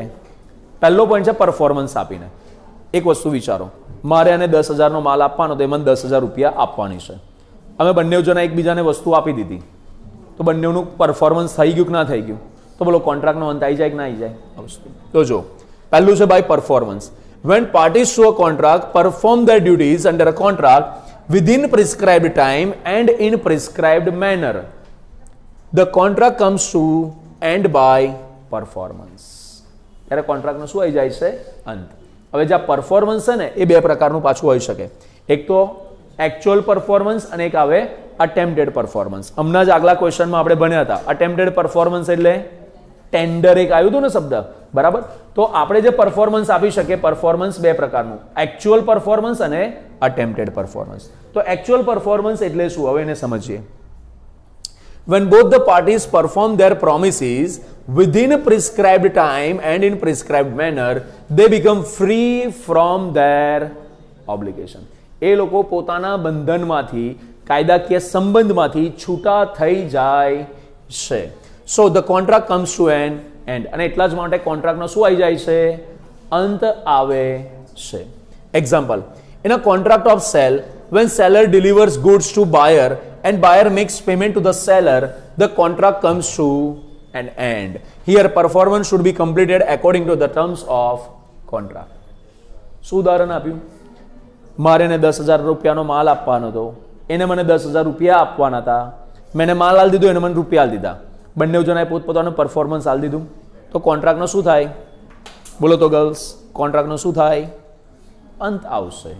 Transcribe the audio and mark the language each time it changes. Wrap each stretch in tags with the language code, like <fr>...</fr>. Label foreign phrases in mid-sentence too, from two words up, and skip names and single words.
<gu>પહેલો પોઈન્ટ છે પરફોર્મન્સ આપીને. એક વસ્તુ વિચારો, મારે આને 10,000નો માલ આપવાનો તો એમાં 10,000 રૂપિયા આપવાની છે. અમે બંને જણા એકબીજાને વસ્તુ આપી દીધી તો બંનેનું પરફોર્મન્સ થઈ ગયું કે ના થઈ ગયું? તો બોલો કોન્ટ્રાક્ટનો અંત આવી જાય કે ના આવી જાય? આ વસ્તુ તો જો, પહેલું છે</gu> <en>by performance. when parties to a contract perform their duties under a contract within prescribed time and in prescribed manner, the contract comes to end by performance.</en> <gu>ત્યારે કોન્ટ્રાક્ટનો શું આવી જાય છે? અંત. હવે જે પરફોર્મન્સ છે ને એ બે પ્રકારનું પાછું હોઈ શકે. એક તો</gu> <en>actual performance</en> <gu>અને એક આવે</gu> <en>attempted performance.</en> <gu>હમણાં જ આગલા ક્વેશ્ચનમાં આપણે ભણ્યા હતા.</gu> <en>attempted performance</en> <gu>એટલે ટેન્ડર એક આવ્યું હતું ને શબ્દ, બરાબર? તો આપણે જે પરફોર્મન્સ આપી શકીએ, પરફોર્મન્સ બે પ્રકારનું,</gu> <en>actual performance</en> <gu>અને</gu> <en>attempted performance.</en> <gu>તો</gu> <en>actual performance</en> <gu>એટલે શું? હવે એને સમજીએ.</gu> <en>when both the parties perform their promises within a prescribed time and in prescribed manner, they become free from their obligation.</en> <gu>એ લોકો પોતાના બંધનમાંથી, કાયદાકીય સંબંધમાંથી છૂટા થઈ જાય છે.</gu> <en>So the contract comes to an end.</en> <gu>અને એટલા જ માટે કોન્ટ્રાક્ટનો શું આવી જાય છે? અંત આવે છે. એક્ઝામ્પલ,</gu> <en>in a contract of sale, when seller delivers goods to buyer and buyer makes payment to the seller, the contract comes to an end. Here performance should be completed according to the terms of contract.</en> <gu>શું ઉદાહરણ આપ્યું? મારે એને 10,000 રૂપિયાનો માલ આપવાનો હતો, એને મને 10,000 રૂપિયા આપવાના હતા, મેં માલ આલ દીધો, એને મને રૂપિયા આલ દીધા. બંને જણાએ પોતપોતાનું પરફોર્મન્સ આલ દીધું તો કોન્ટ્રાક્ટનો શું થાય? બોલો તો ગર્લ્સ, કોન્ટ્રાક્ટનો શું થાય? અંત આવશે. બરાબર?</gu>